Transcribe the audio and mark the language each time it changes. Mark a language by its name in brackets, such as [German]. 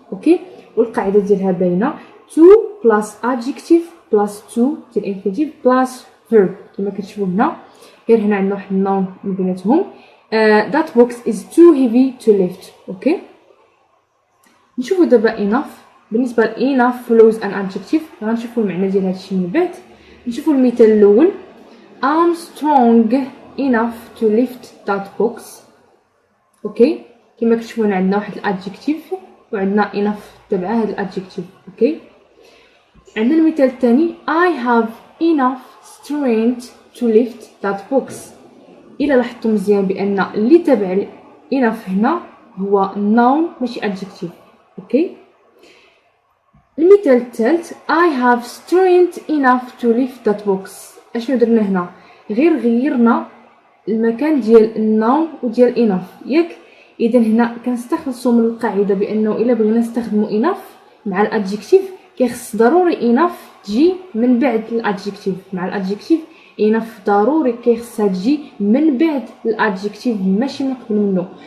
[Arabic] اوكي والقاعده ديالها باينه [English] to plus adjective plus to [Arabic] ديال infinitive plus verb كما كتشوفوا هنا. غير هنا عندنا واحد النون من بيناتهم [English] that box is too heavy to lift. [Arabic] اوكي نشوفوا دابا enough. بالنسبه ل [English] enough follows an adjective، [Arabic] غنشوفوا المعنى ديال هادشي من بعد. نشوفوا المثال الاول [English] I'm strong enough to lift that box. [Arabic] اوكي كما كتشوفوا هنا عندنا واحد الادجكتيف وعندنا enough تبع هاد الادجكتيف. اوكي عندنا المثال الثاني [English] I have enough strength to lift that box. [Arabic] الا لاحظتوا مزيان بان اللي تبع enough هنا هو noun ماشي adjective. اوكي المثال الثالث [English] I have strength enough to lift that box. [Arabic] اشنو درنا هنا؟ غير غيرنا المكان ديال النون وديال enough ياك. اذا هنا كنستخلصوا من القاعده بانه الا بغينا نستخدموا enough مع الادجكتيف كيخص ضروري enough تجي من بعد الادجكتيف. مع الادجكتيف enough ضروري كيخصها تجي من بعد الادجكتيف ماشي من قبل منه.